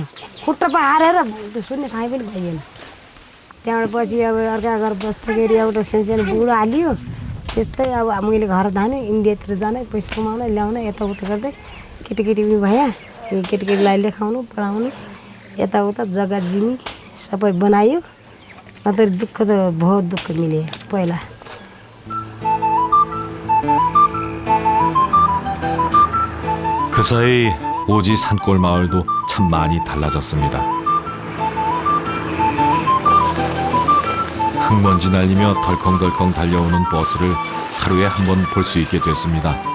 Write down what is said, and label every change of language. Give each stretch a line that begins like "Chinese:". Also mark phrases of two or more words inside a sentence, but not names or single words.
Nepali: खुट्टा पो हारेर त्यो सुन्ने ठाई पनि पाइएन त्यहाँबाट पछि अब अर्का घर बस्दाखेरि एउटा सानो बुढो हालियो त्यस्तै अब मैले घर धाने इन्डियातिर जाने पैसा कमाउन ल्याउन यताउता गर्दै केटीकेटी पनि भए केटीकेटीलाई लेखाउनु पढाउनु यताउता जग्गा जिमी सबै बनायो नत्र दुःख त बहुत दुःख मिले पहिला.
Korean: 그 사이 오지 산골 마을도 참 많이 달라졌습니다. 흙먼지 날리며 덜컹덜컹 달려오는 버스를 하루에 한 번 볼 수 있게 됐습니다.